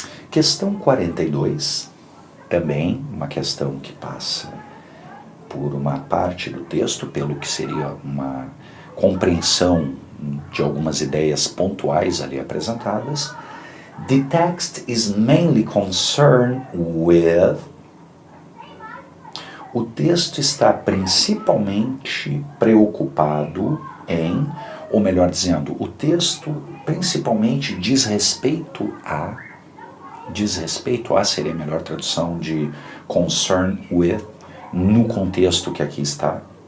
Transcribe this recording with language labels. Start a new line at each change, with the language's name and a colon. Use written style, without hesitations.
Portuguese: Questão 42, também uma questão que passa por uma parte do texto, pelo que seria uma compreensão de algumas ideias pontuais ali apresentadas.
English: The text is mainly concerned with...
Portuguese: O texto está principalmente preocupado em, ou melhor dizendo, o texto principalmente diz respeito a... diz respeito a, seria a melhor tradução de concern with, no contexto que aqui está.